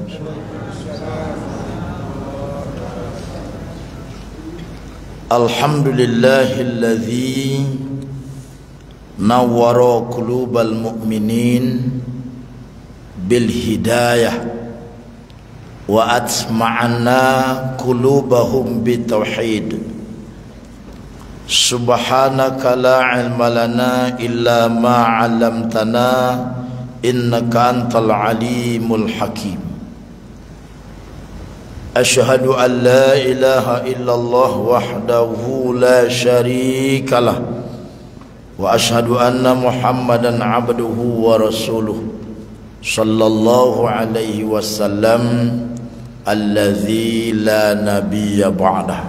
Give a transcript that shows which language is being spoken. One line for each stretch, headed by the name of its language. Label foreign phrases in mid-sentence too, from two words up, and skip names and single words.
Arabic: الحمد لله الذي نور قلوب المؤمنين بالهداية وأطمأن قلوبهم بالتوحيد. سبحانك لا علم لنا إلا ما علمتنا إنك أنت العليم الحكيم. أشهد أن لا إله إلا الله وحده لا شريك له وأشهد أن محمدا عبده ورسوله صلى الله عليه وسلم الذي لا نبي بعده.